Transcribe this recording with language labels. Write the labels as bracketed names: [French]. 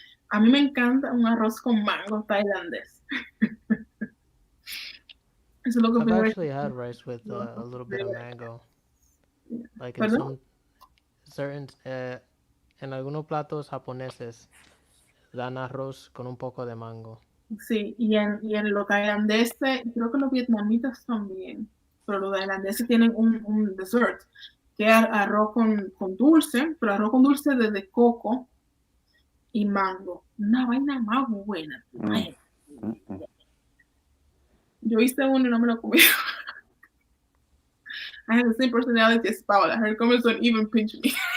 [Spanish] A mí me encanta un arroz con mango tailandés. Eso es lo que [English] I've actually had rice with a little bit of mango. Like in some certain, [Spanish] en algunos platos japoneses dan arroz con un poco de mango. Sí, y en lo tailandés, creo que los vietnamitas también, pero los tailandeses tienen un dessert, que es arroz con dulce, pero arroz con dulce de coco y mango. Una vaina más buena. Yo hice uno y no me lo comí. [English] I have the same personality as Paula. Her comments don't even pinch me.